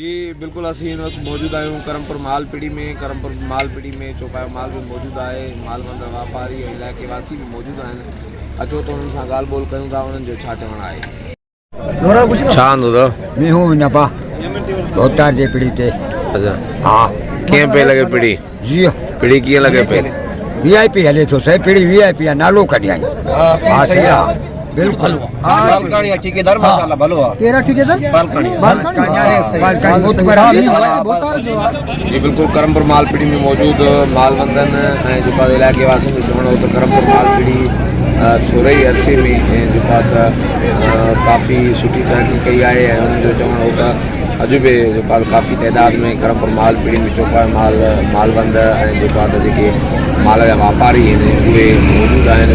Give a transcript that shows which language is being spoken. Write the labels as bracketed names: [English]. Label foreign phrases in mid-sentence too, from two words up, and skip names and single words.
[Sindhi] बिल्कुल असीं हिन वक़्तु मौजूदु आहियूं करमपुर मालपीड़ी में चौपायो माल भी मौजूदु आहे। मालबंदर वापारी ऐं इलाइक़े वासी भी मौजूदु आहिनि। अचो त उन्हनि सां ॻाल्हि ॿोल कयूं था, उन्हनि जो छा चवणु आहे। छा हूंदो अथव? मैं हूँ नपा धोतार जे पीड़ी ते। अच्छा, हाँ कीअं पे लॻे पीड़ी? जी पीड़ी कीअं लॻे पे? VIP हले तो सही पीड़ी VIP आहे, नालो कढियाई। [Hindi] हाँ सही है बिल्कुल। [Sindhi] बालकानी ठेकेदार माशाल्लाह भलो है। तेरा ठेकेदार बालकानी जी बिल्कुल करमपुर मालपीड़ी में मौजूद मालबंदन ऐं जेका इलाइक़े वासियुनि जो चवणु हो त करमपुर मालपीड़ी थोरे ई अरसे में जेका त काफ़ी सुठी तरक़ी कई आहे ऐं उन्हनि जो चवणु हो त अॼु बि जेका काफ़ी तइदाद में करमपुर मालपीड़ी में चौपायो मालबंद ऐं जेका त जेके माल जा वापारी आहिनि उहे मौजूदु आहिनि।